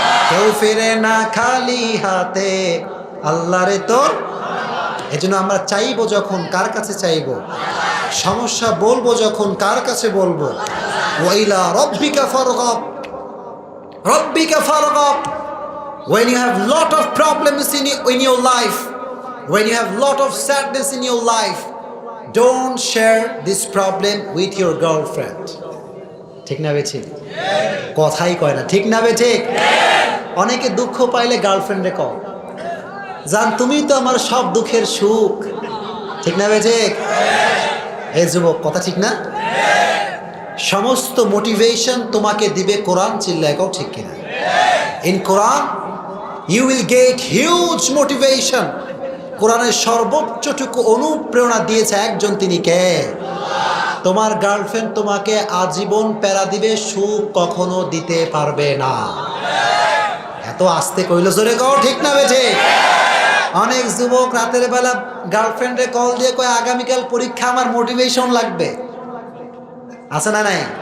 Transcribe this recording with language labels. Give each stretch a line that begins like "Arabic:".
Bangla: কেউ ফেরে না খালি হাতে, আল্লাহরে তোর। এজন্য আমরা চাইবো যখন, কার কাছে চাইবো? সমস্যা বলবো যখন, কার কাছে বলবো?
Arabic: ওয়াইলা রব্বিকা ফারগাব, রব্বিকা ফারগাব।
English: When you have lot of problems in your life, when you have lot of sadness in your life, don't share this problem with your girlfriend.
Bangla: ঠিক না বেঠিক? কথাই কয় না, ঠিক না বেঠিক? অনেকে দুঃখ পাইলে গার্লফ্রেন্ডে কও, জান তুমি তো আমার সব দুঃখের সুখ, ঠিক না বেঠিক? এই যুবক, কথা ঠিক না? সমস্ত মোটিভেশন তোমাকে দিবে কোরআন, চিল্লায় কও ঠিক কিনা?
English: In Quran you will get huge motivation.
Bangla: কোরআনের সর্বোচ্চটুকু অনুপ্রেরণা দিয়েছে একজন, তিনি কে? তোমার গার্লফ্রেন্ড তোমাকে আজীবন প্যারা দিবে, সুখ কখনো দিতে পারবে না। এত আস্তে কইলো, জোরে কও ঠিক না বেঠে? অনেক যুবক রাতের বেলা গার্লফ্রেন্ডে কল দিয়ে কয় আগামীকাল পরীক্ষা, আমার মোটিভেশন লাগবে। আছে না নাই?